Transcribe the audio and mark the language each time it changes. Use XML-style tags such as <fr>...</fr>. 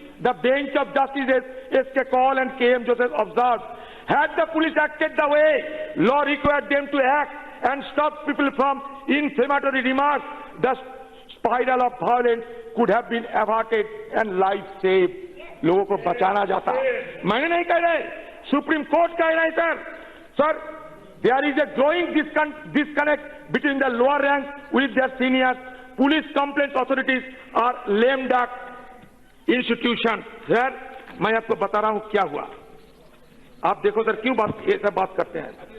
<en>The bench of justices S.K. Kaul and KM Joseph observed, had the police acted the way law required them to act and stop people from inflammatory remarks, the spiral of violence could have been averted and life saved.</en> <hi>लोगों को बचाना जाता। मैंने नहीं कह रहे, supreme court कह रहे हैं।</hi> <en>Sir, there is a growing disconnect between the lower ranks with their seniors. Police complaints authorities are lame duck institution.</en> <hi>Sir, मैं आपको बता रहा हूं क्या हुआ। आप देखो सर, क्यों ये सब बात करते हैं?</hi>